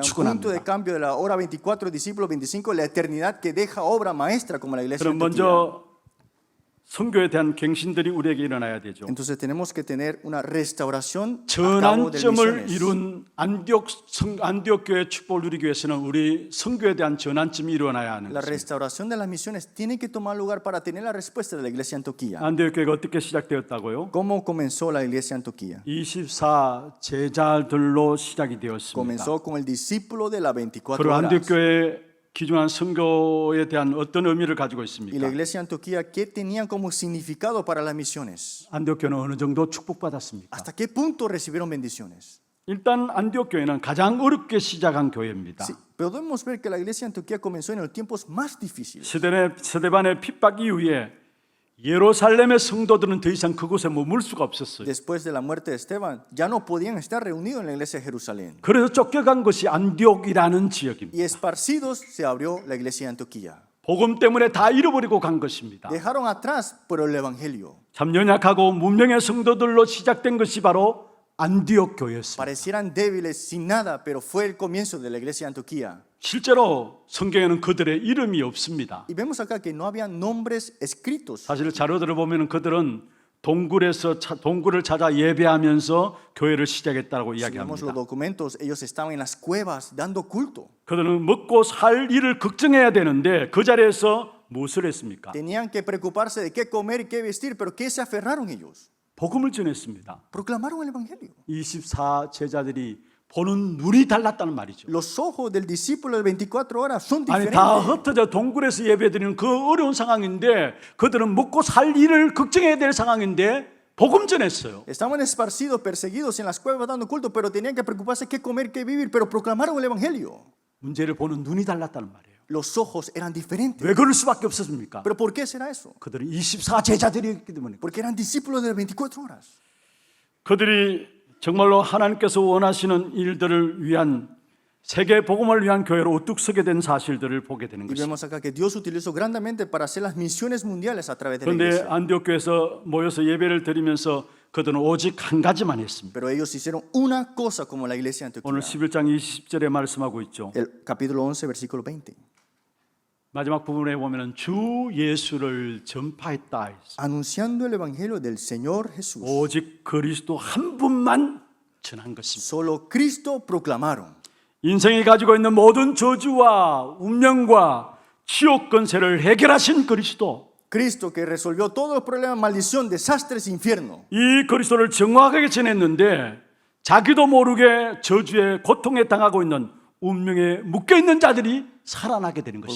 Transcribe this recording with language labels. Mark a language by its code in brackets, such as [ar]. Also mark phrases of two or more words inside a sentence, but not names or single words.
[es] Sea un punto de [ko] 축원합니다. [es] cambio de la hora 24, discípulo 25, la eternidad que deja obra maestra como la iglesia de [ko] 그럼 [es] Antioquía. [ko] 먼저 선교에 대한 갱신들이 우리에게 일어나야 되죠. [es] Entonces tenemos que tener una restauración a cabo de [ko] 전환점을 [es] misiones. [ko] 이룬 안디옥 교회 축복을 누리기 위해서는 우리 선교에 대한 전환점이 일어나야 하는 [es] La [ko] 것입니다. [es] restauración de las misiones tiene que tomar lugar para tener la respuesta de la iglesia de Antioquía. [ko] 안디옥 교회가 어떻게 시작되었다고요? [es] ¿Cómo comenzó la iglesia de Antioquía? [ko] 24 제자들로 시작이 되었습니다. [es] Comenzó con el discípulo de la 24 [ko] 그리고 안디옥 [es] horas. [ko] 교회 기중한 선교에 대한 어떤 의미를 가지고 [es] Y la [ko] 있습니까? [es] iglesia de Antioquía, ¿qué tenían como significado para las misiones? [ko] 안디옥 교회는 어느 정도 축복받았습니까? [es] ¿Hasta qué punto recibieron bendiciones? [ko] 일단 안디옥 교회는 가장 어렵게 시작한 교회입니다. [es] Sí, podemos ver que la iglesia de Antioquía comenzó en los tiempos más difíciles. [ko] 스데반의 핍박 이후에 예루살렘의 성도들은 더 이상 그곳에 머물 수가 없었어요. [es] Después de la muerte de Esteban, ya no podían estar reunidos en la iglesia de Jerusalén. [ko] 그래서 쫓겨간 것이 안디옥이라는 지역입니다. [es] Y esparcidos se abrió la iglesia de Antioquía. [ko] 복음 때문에 다 잃어버리고 간 것입니다. [es] Dejaron atrás por el evangelio. [ko] 참 연약하고 문명의 성도들로 시작된 것이 바로 안디옥 교회였습니다. [es] Parecieran débiles sin nada, pero fue el comienzo de la iglesia de Antioquía. [ko] 실제로 성경에는 그들의 이름이 없습니다. [es] Y vemos acá que no habían nombres escritos. [ko] 사실 자료들을 보면 그들은 동굴을 찾아 예배하면서 교회를 시작했다고 [es] Si vemos los [ko] 이야기합니다. [es] documentos, ellos estaban en las cuevas dando culto. [ko] 그들은 먹고 살 일을 걱정해야 되는데 그 자리에서 무엇을 했습니까? [es] Tenían que preocuparse de qué comer y qué vestir, pero ¿qué se aferraron ellos? [ko] 복음을 전했습니다. [es] Proclamaron el evangelio. [ko] 24 제자들이 보는 눈이 달랐다는 말이죠. [es] Los ojos del discípulo de 24 horas son [ko] 아니 다 [es] diferentes. [ko] 흩어져 동굴에서 예배드리는 그 어려운 상황인데 그들은 먹고 살 일을 걱정해야 될 상황인데 복음 전했어요. [es] Estaban esparcidos, perseguidos en las cuevas dando culto, pero tenían que preocuparse qué comer, qué vivir, pero proclamaron el evangelio. [ko] 문제를 보는 눈이 달랐다는 말이에요. [es] Los ojos eran diferentes. [ko] 왜 그럴 수밖에 없었습니까? [es] ¿Pero por qué será eso? [ko] 그들은 24 제자들이었기 때문에. [es] Porque eran discípulos de las 24 horas. [ko] 그들이 정말로 하나님께서 원하시는 일들을 위한 세계 복음을 위한 교회로 우뚝 서게 된 사실들을 보게 되는 [es] Y [ko] 것입니다. [es] vemos acá que Dios utilizó grandemente para hacer las misiones mundiales a través de la [ko] 그런데 [es] iglesia. [ko] 안디옥 교회에서 모여서 예배를 드리면서 그들은 오직 한 가지만 했습니다. [es] Pero ellos hicieron una cosa como la iglesia de [ko] 오늘 [es] Antioquía. [ko] 11장 20절에 말씀하고 있죠. [es] El capítulo 11, versículo 20. [ko] 마지막 부분에 보면은 주 예수를 전파했다 했어요. [es] Anunciando el evangelio del Señor Jesús. [ko] 오직 그리스도 한 분만 전한 것입니다. [es] Solo Cristo proclamaron. [ko] 인생이 가지고 있는 모든 저주와 운명과 지옥 권세를 해결하신 그리스도, [es] Cristo que resolvió todos los problemas, maldición, desastres, infierno. [ko] 이 그리스도를 정확하게 전했는데 자기도 모르게 저주에 고통에 당하고 있는 운명에 묶여 있는 자들이 살아나게 되는 것입니다.